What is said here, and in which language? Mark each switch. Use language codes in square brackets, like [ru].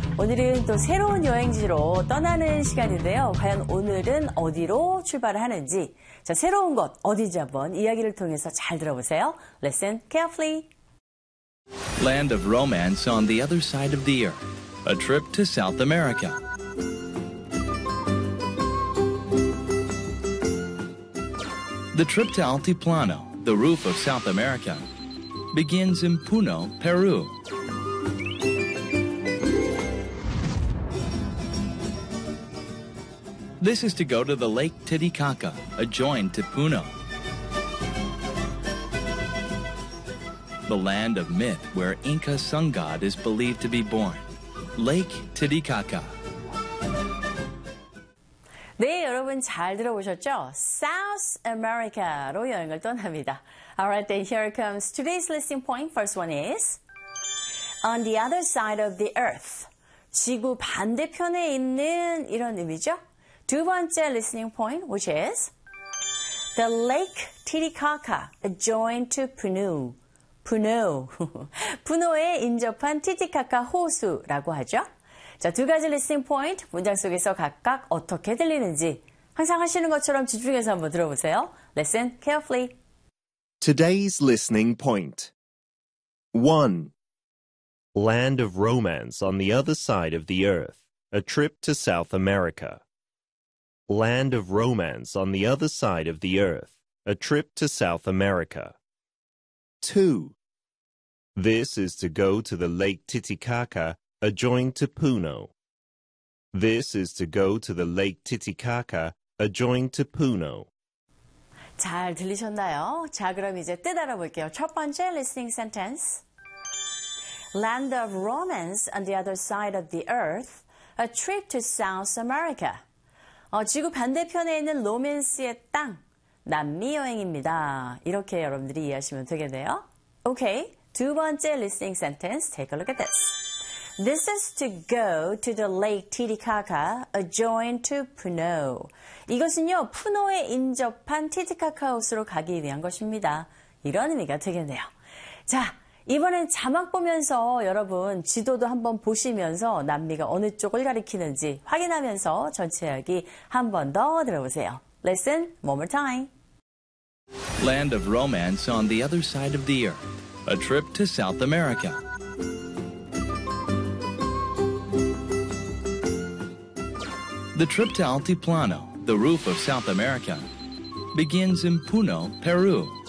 [ko] 오늘은 또 새로운 여행지로 떠나는 시간인데요. 과연 오늘은 어디로 출발을 하는지. 자, 새로운 곳 어디지 한번 이야기를 통해서 잘 들어보세요. [en] Listen carefully. Land of romance on the other side of the earth. A trip to South America. The trip to Altiplano, the roof of South America, begins in Puno, Peru. This is to go to the Lake Titicaca, adjoined to Puno. The land of myth where Inca sun god is believed to be born, Lake Titicaca. [ko] 네, 여러분 잘 들어보셨죠? [en] South America로 [ko] 여행을 떠납니다. [en] Alright, then here comes today's listening point. First one is On the other side of the earth. [ko] 지구 반대편에 있는 이런 의미죠? 두 번째 [en] listening point, which is The Lake Titicaca, adjoined to Puno. [ko] Puno. Puno에 인접한 티티카카 호수라고 하죠? 자, 두 가지 리스닝 포인트 문장 속에서 각각 어떻게 들리는지 항상 하시는 것처럼 집중해서 한번 들어보세요. [en] Listen carefully. Today's listening point. 1. Land of romance on the other side of the earth. A trip to South America. Land of romance on the other side of the earth. A trip to South America. 2. This is to go to the Lake Titicaca. Adjoined to Puno. This is to go to the Lake Titicaca, adjoined to Puno. [ko] 잘 들리셨나요? 자, 그럼 이제 뜻 알아볼게요. 첫 번째 [en] listening sentence. Land of romance on the other side of the earth, a trip to South America. [ko] 지구 반대편에 있는 로맨스의 땅, 남미 여행입니다. 이렇게 여러분들이 이해하시면 되겠네요. [en] Okay, [ko] 두 번째 [en] listening sentence. Take a look at this. This is to go to the Lake Titicaca, adjoined to Puno. [ko] 이것은요, 푸노에 인접한 티티카카 호수로 가기 위한 것입니다. 이런 의미가 되겠네요. 자, 이번엔 자막 보면서 여러분 지도도 한번 보시면서 남미가 어느 쪽을 가리키는지 확인하면서 전체 이야기 한 번 더 들어보세요. [en] Listen one more time. Land of romance on the other side of the earth. A trip to South America. The trip to Altiplano, the roof of South America, begins in Puno, Peru.